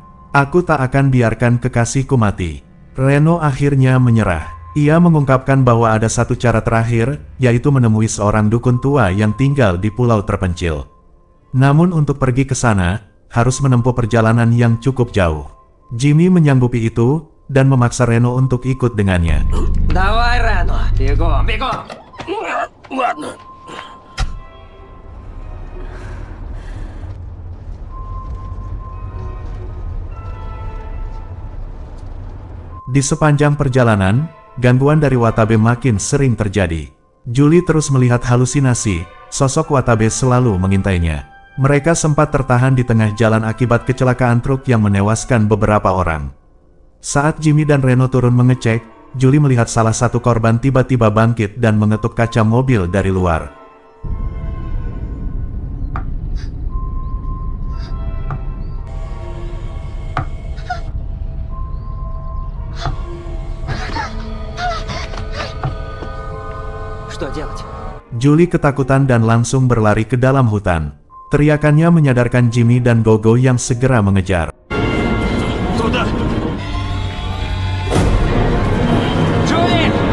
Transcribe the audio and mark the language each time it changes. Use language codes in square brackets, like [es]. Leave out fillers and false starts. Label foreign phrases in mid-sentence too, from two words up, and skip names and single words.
[id] Aku tak akan biarkan kekasihku mati. Reno akhirnya menyerah. Ia mengungkapkan bahwa ada satu cara terakhir, yaitu menemui seorang dukun tua yang tinggal di pulau terpencil. Namun untuk pergi ke sana, harus menempuh perjalanan yang cukup jauh. Jimmy menyanggupi itu, dan memaksa Reno untuk ikut dengannya. [ru] Давай, Рено, бегом, бегом! Ладно. [id] Di sepanjang perjalanan, gangguan dari Watabe makin sering terjadi. Julie terus melihat halusinasi, sosok Watabe selalu mengintainya. Mereka sempat tertahan di tengah jalan akibat kecelakaan truk yang menewaskan beberapa orang. Saat Jimmy dan Reno turun mengecek, Julie melihat salah satu korban tiba-tiba bangkit dan mengetuk kaca mobil dari luar. [ru] Что делать? [id] Julie ketakutan dan langsung berlari ke dalam hutan. Teriakannya menyadarkan Jimmy dan Gogo yang segera mengejar. [ru] Джули!